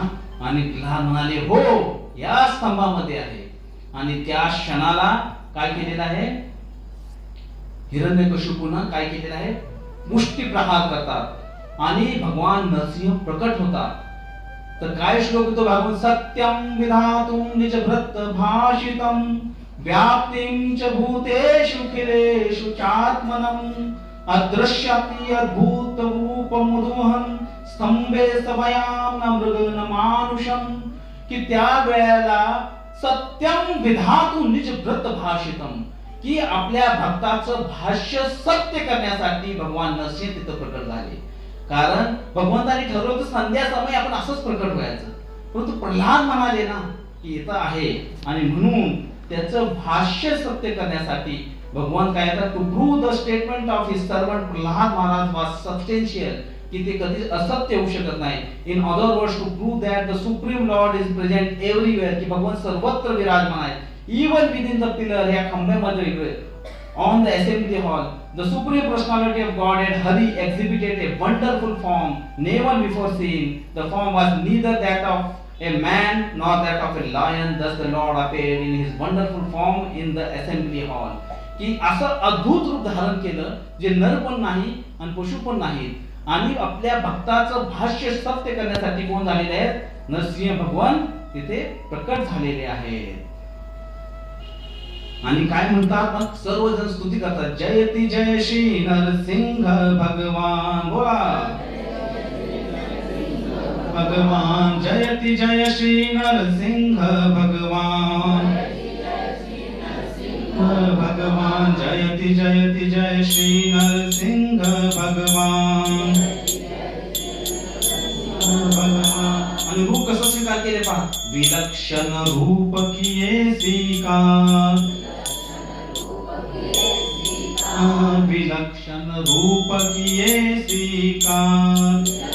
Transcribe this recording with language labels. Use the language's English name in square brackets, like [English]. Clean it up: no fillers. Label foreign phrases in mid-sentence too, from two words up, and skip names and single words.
[Marathi] आणि प्रल्हाद म्हणाले हो, या स्तंभामध्ये आहे. आणि त्या क्षणाला काय केलेलं आहे? हिरण्यकशिपूनं काय केलेलं आहे? मुष्टी प्रहार करतात आणि भगवान नरसिंह प्रकट होतात. तर काय श्लोक तो भागवत, [Sanskrit] सत्यम विधातुम निज भृत भाषितम व्याप्तिं च भूतेषु खिलेषु चात्मनम अदृश्यति अद्भुत रूपमुदुहं स्तंभे सभयाम न मृग न मानुषम. [Marathi] की त्या वेळेला [Sanskrit] सत्यम विधातु निज भृत भाषितम, [Marathi] की आपल्या भक्ताचं भाष्य सत्य करण्यासाठी भगवान नरसिंह तिथं प्रकट झाले. कारण भगवंताने ठरवलं होतं संध्या समय आपण असंच प्रकट व्हायचं. परंतु प्रल्हाद म्हणाले ना की इथं आहे, आणि म्हणून त्याचं भाष्य सत्य करण्यासाठी भगवान काय येतात, [English] to prove the statement of his servant Prahlad Maharaj was substantial, [Marathi] की ते कधीच असत्य होऊ शकत नाही. [English] in other words, to prove that the Supreme Lord is present everywhere, [Marathi] की भगवान सर्वत्र विराजमान आहे. [English] even within the pillar, [Marathi] या खांब्यामध्ये, [English] on the assembly hall, the supreme personality of Godhead Hari exhibited a wonderful form never before seen. The form was neither that of a man nor that of a lion, thus the Lord appeared in his wonderful form in the assembly hall. [Marathi] की असं अद्भुत रूप धारण केलं जे नर पण नाही आणि पशु पण नाहीत आणि आपल्या भक्ताचं भाष्य सत्य करण्यासाठी कोण झालेले आहेत? नरसिंह भगवान तिथे प्रकट झालेले आहेत. आणि काय म्हणतात? मग सर्वजण स्तुती करतात, [Sanskrit] जयती जय श्री नरसिंह भगवान. [Marathi] बोला भगवान, [Sanskrit] जयति जय श्री नरसिंह भगवान. भगवान, जयति जयति जय श्री नरसिंह भगवान. [Marathi] भगवान आणि रूप कसं स्वीकार केले पहा. [Hindi] विलक्षण रूप किये स्वीकार. विलक्षण रूप किये स्वीकार.